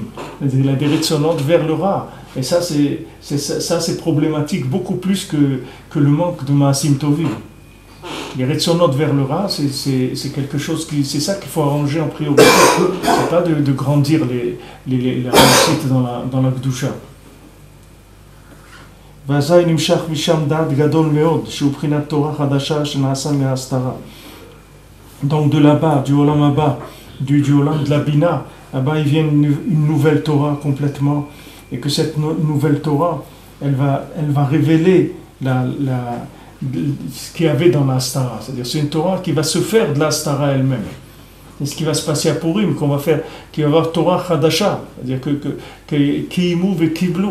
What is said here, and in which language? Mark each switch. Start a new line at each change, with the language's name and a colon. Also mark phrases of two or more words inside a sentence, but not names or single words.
French: Il a des retsonot vers le Ra. Et ça c'est problématique beaucoup plus que le manque de
Hebrew: מעשים טובים.
French: Les retsonot vers le Ra, c'est quelque chose c'est ça qu'il faut arranger en priorité. C'est pas de grandir les réussites dans la Gdusha.
Hebrew: ואזי נמשך משם דעת גדול מאוד, שהוא בחינת תורה חדשה שנעשה מההסתרה.
French: Donc de là-bas, du
Hebrew: עולם אבא,
French: du Olam de la Bina, là-bas il vient une nouvelle Torah complètement, et que cette nouvelle Torah, elle va révéler ce qu'il y avait dans l'Astara. C'est-à-dire c'est une Torah qui va se faire de l'Astara elle-même. C'est ce qui va se passer à Purim, qu'il va y avoir
Hebrew: תורה חדשה,
French: c'est-à-dire que
Hebrew: קיימו וקיבלו.